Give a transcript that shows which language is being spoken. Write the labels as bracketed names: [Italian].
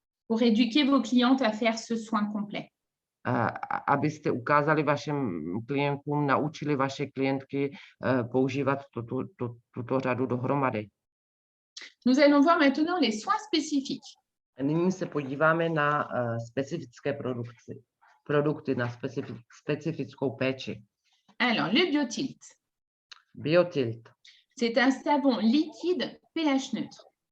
[French] Pour éduquer vos clientes à faire ce soin complet. [Czech] Abyste ukázali vašim klientům, naučili vaše klientky používat tuto řadu dohromady. [French] Nous allons voir maintenant les soins spécifiques. [Czech] Nyní se podíváme na specifické produkty na specifickou péči. [French] Alors, le Biotilt. Biotilt. C'est un savon liquide pH neutre.